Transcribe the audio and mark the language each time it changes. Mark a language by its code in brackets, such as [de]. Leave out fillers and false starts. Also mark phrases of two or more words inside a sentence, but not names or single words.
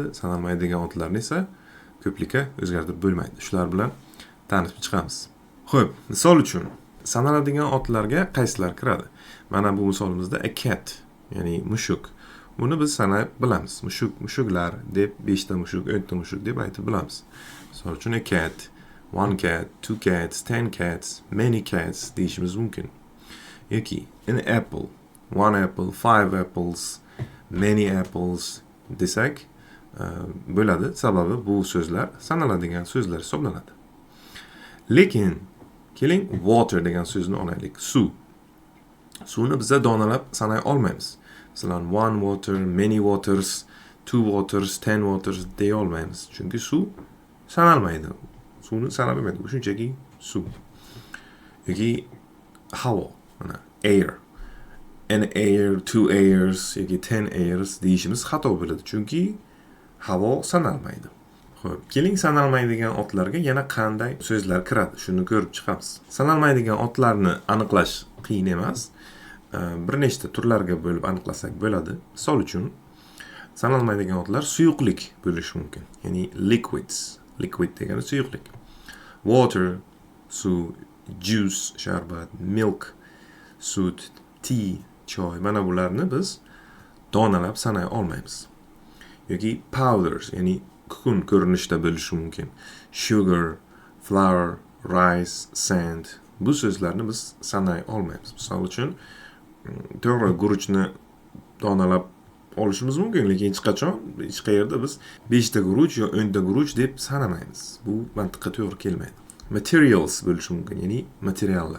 [uz] Sanalmaydigan otlarni esa ko'plikka o'zgartirib bo'lmaydi. Shular bilan tanishib chiqamiz. Xo'p, misol uchun sanaladigan otlarga qaysilar kiradi? Mana bu misolimizda [en] a cat, [uz] ya'ni mushuk. Buni biz sanab bilamiz. Mushuklar deb 5 ta mushuk, 10 ta mushuk deb aytib bilamiz. Misol uchun [en] a cat, one cat, two cats, 10 cats, many cats [uz] deyishimiz mumkin. Yoki [en] an apple, one apple, 5 apples, many apples [uz] desak bo'ladi, sababi bu so'zlar sanaladigan so'zlar hisoblanadi. Lekin keling water degan so'zni olaylik. Suv. Suvni biz donalab sanay olmaymiz. Masalan, [en] one water, many waters, two waters, 10 waters [uz] deya olmaymiz. Chunki suv sanalmaydi. Suvni sanab bo'lmaydi. Bu shunchaki suv. Yoki havo, mana air. [en] An air, two airs yoki 10 airs [uz] deyishimiz xato bo'ladi. Chunki havo sanalmaydi. Xo'p, keling sanalmaydigan otlarga yana qanday so'zlar kiradi, shuni ko'rib chiqamiz. Sanalmaydigan otlarni aniqlash qiyin emas. Bir nechta turlarga bo'lib aniqlasak bo'ladi. Misol uchun, sanalmaydigan otlar suyuqlik bo'lishi mumkin. Ya'ni liquids. Liquid degani suyuqlik. Water, suv, juice, sharbat, milk, sut, tea, choy. Mana bularni biz donalab sanay olmaymiz. Yoki powders, ya'ni kukun ko'rinishda bo'lishi mumkin. [en] Sugar, flour, rice, sand. [uz] Bu so'zlarni biz sanay olmaymiz. Misol uchun, to'g'ri guruchni donalab olishimiz mumkin, lekin hech qachon hech qayerda biz 5 ta guruch yo 10 ta guruch deb sanamaymiz. Bu mantiqqa to'g'ri kelmaydi. Materials bo'lishi mumkin, ya'ni materiallar.